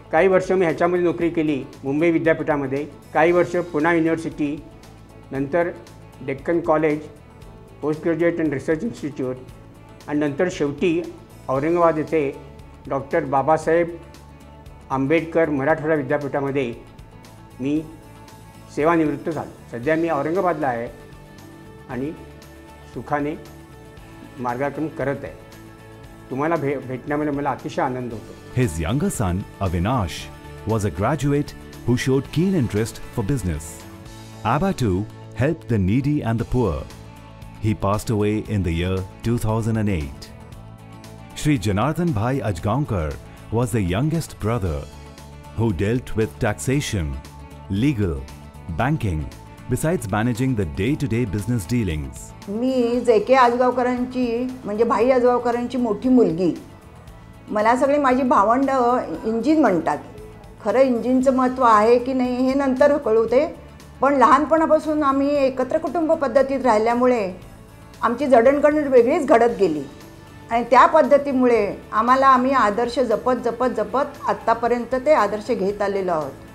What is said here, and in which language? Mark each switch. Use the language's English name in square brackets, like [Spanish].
[Marathi] काही वर्ष मी ह्याच्यामध्ये नोकरी केली मुंबई विद्यापीठामध्ये, काही वर्ष पुणे युनिव्हर्सिटी, नंतर Deccan college, [English] post graduate and research institute, [Marathi] आणि नंतर शेवटी औरंगाबाद येथे डॉक्टर बाबासाहेब आंबेडकर मराठवाडा विद्यापीठामध्ये मी सेवानिवृत्त झालो. सध्या मी औरंगाबादला आहे आणि सुखाने मार्गक्रमण करत आहे. तुम्हाला भेटण्यामध्ये मला अतिशय आनंद होतो. [English] His younger son, Avinash, was a graduate who showed keen interest for business. Abha too helped the needy and the poor. He passed away in the year 2008. Shri Janardhan Bhai Ajgaonkar was the youngest brother who dealt with taxation, legal, banking, besides managing the day-to-day business dealings. [Marathi] मी JK. आजगावकरांची म्हणजे भाई आजगावकरांची मोठी मुलगी. मला सगळी माझी भावंड engine म्हणतात. खरं इंजिनचं महत्त्व आहे की नाही हे नंतर कळवते, पण लहानपणापासून आम्ही एकत्र कुटुंब पद्धतीत राहिल्यामुळे आमची जडणघडण वेगळीच घडत गेली आणि त्या पद्धतीमुळे आम्ही आदर्श जपत आत्तापर्यंत ते आदर्श घेत आलेलो आहोत.